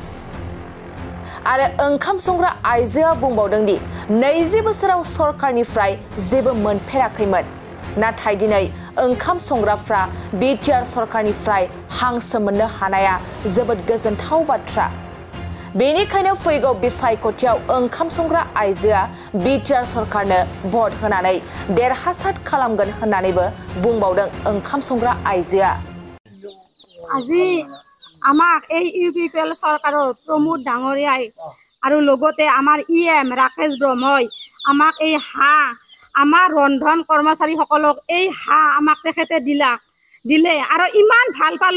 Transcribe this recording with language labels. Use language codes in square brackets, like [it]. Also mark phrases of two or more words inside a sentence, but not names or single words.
[brx] आरो ओंखाम संग्रा आइजोआ बुंबावदों दि 20 बोसोराव सरकारनिफ्राय जेबो मोनफेराखैमोन, नाथाय दिनै ओंखाम संग्राफ्रा बिटिआर सरकारनिफ्राय हांसो मोननो हानाया जोबोद गोजोनथाव बाथ्रा। बेनिखायनो फैगौ बिसायख'थियाव ओंखाम संग्रा आइजोआ बिटिआर सरकारनो भट होनानै देरहासार खालामगोन होननानैबो बुंबावदों ओंखाम संग्रा आइजोआ। [as] আজি আমাক এই UPPL চৰকাৰৰ প্ৰমোদ ডাঙৰীয়াই আৰু লগতে আমাৰ ইএম ৰাকেশ ব্ৰহ্মই আমাক এই হাঁহ আমাৰ ৰন্ধন কৰ্মচাৰীসকলক এই হাঁহ আমাক তেখেতে দিলে আৰু ইমান ভাল পালো।